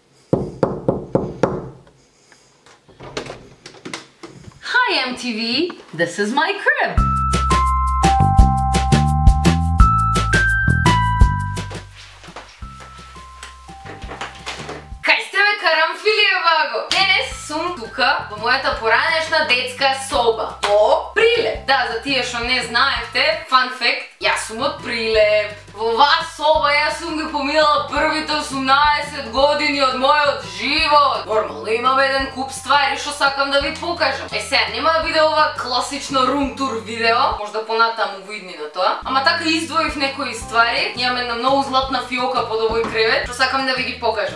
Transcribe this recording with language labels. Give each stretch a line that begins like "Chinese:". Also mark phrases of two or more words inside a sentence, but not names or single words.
English: Hi MTV, this is my crib.
Macedonian: Кај сте бе карамфили еваго? Денес сум тука во мојата поранешна детска соба во Прилеп. Да, за тие што не знаевте,
English: fun fact,
Macedonian: јас сум од Прилеп. Во оваа соба јас сум ги поминала првите 18 години од мојот живот. Нормално, имам еден куп ствари што сакам да ви покажам. Сега, нема да биде ова класично
English: room tour
Macedonian: видео, можда понатаму во иднина тоа. Ама така издвоив некои ствари. Имам една многу златна фиока под овој кревет, што сакам да ви ги покажам.